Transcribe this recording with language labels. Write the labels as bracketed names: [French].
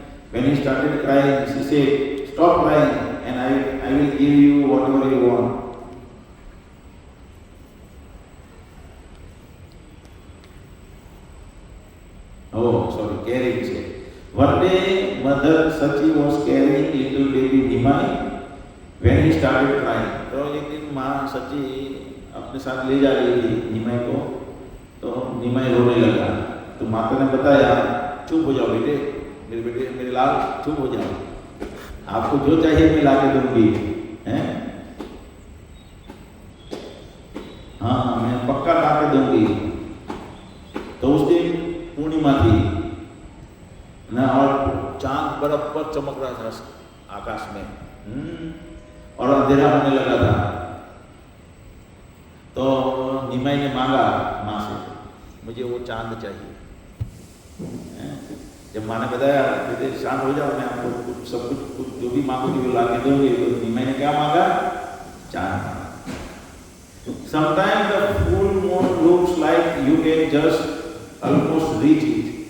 [English] When he started crying, she said, "Stop crying, and I will give you whatever you want." Oh, sorry, carrying. She said. One day, Mother Sati was carrying little baby Nimai. When he started crying, [Hindi] तो एक दिन माँ सची अपने साथ ले जा रही थी निमाई को, तो निमाई रोने लगा। तो माता ने बताया, चुप हो जाओ बेटे, मेरे बेटे, मेरे लाल, चुप हो जाओ, आपको जो चाहिए मैं ला के दूंगी, हैं? हाँ, मैं पक्का ला के दूंगी। तो उस दिन पूर्णिमा थी ना, और चांद बराबर चमक रहा था आकाश में, और अंधेरा होने लगा था। तो निमाई ने मांगा माँ से, मुझे वो चांद चाहिए। जब माँ ने बताया, बेटे शांत हो जाओ, मैं आपको सब कुछ जो भी मांगोगी वो ला के दूंगी। तो निमाई ने क्या मांगा? चांद। [English] Sometimes the full moon looks like you can just almost reach it.